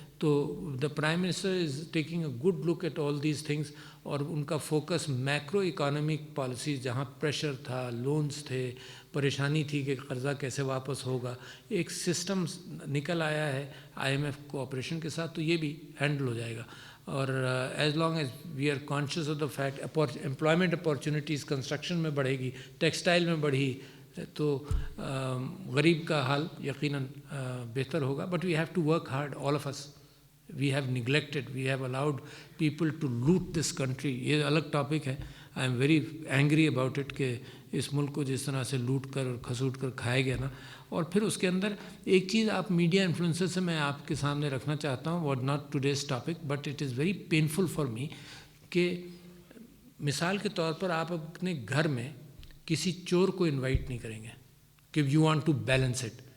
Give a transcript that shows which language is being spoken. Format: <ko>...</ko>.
<ur>تو</ur> <en>the prime minister is taking a good look at all these things,</en> <ur>اور ان کا focus macro economic policies, جہاں pressure تھا, loans تھے, پریشانی تھی کہ قرضہ کیسے واپس ہوگا, ایک سسٹم نکل آیا ہے IMF کوآپریشن کے ساتھ, تو یہ بھی ہینڈل ہو جائے گا. اور</ur> <en>as long as we are conscious of the fact</en> <ur>employment opportunities construction میں بڑھے گی, ٹیکسٹائل میں بڑھی, تو غریب کا حال یقیناً بہتر ہوگا.</ur> <en>But we have to work hard, all of us. We have neglected, we have allowed people to loot this country.</en> <ur>یہ الگ ٹاپک ہے.</ur> <en>I am very angry about it</en> <ur>کہ اس ملک کو جس طرح سے لوٹ کر اور کھسوٹ کر کھایا گیا نا. اور پھر اس کے اندر ایک چیز آپ میڈیا انفلوئنسر سے میں آپ کے سامنے رکھنا چاہتا ہوں,</ur> <en>what not today's topic but it is very painful for me,</en> <ur>کہ مثال کے طور پر آپ اپنے گھر میں کسی چور کو انوائٹ نہیں کریں گے کہ</ur> <en>you want to balance it.</en>